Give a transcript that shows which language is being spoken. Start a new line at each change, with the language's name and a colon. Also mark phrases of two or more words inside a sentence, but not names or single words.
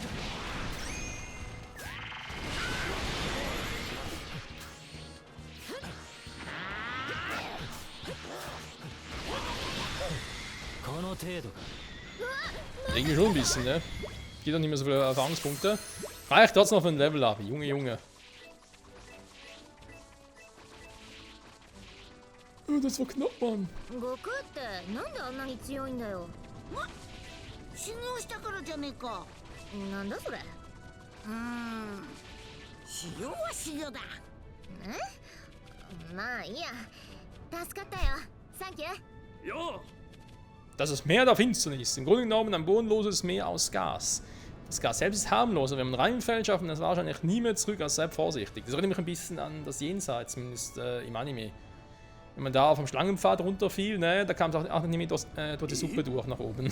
Japanese: この程度か。
German: Irgendwie schon ein bisschen, ne? Geht doch nicht mehr so viele Erfahrungspunkte. Reicht trotzdem noch für ein
English: Level up.
German: Junge, Junge. Oh, das war knapp, Mann.
Japanese: 悟空ってなんであんなに強いんだよ。修行したからじゃねえか。なんだそれ。修行は修行だ。まあいいや。助かったよ。サンキュー。
German: Das ist Meer der Finsternis. Im Grunde genommen ein bodenloses Meer aus Gas. Das Gas selbst ist harmlos, aber wenn man reinfällt, schaffen das wahrscheinlich nie mehr zurück, also seid vorsichtig. Das erinnert mich ein bisschen an das Jenseits, zumindest im Anime. Wenn man da vom Schlangenpfad runterfiel, ne, da kam es auch nicht mehr durch die Suppe durch nach oben.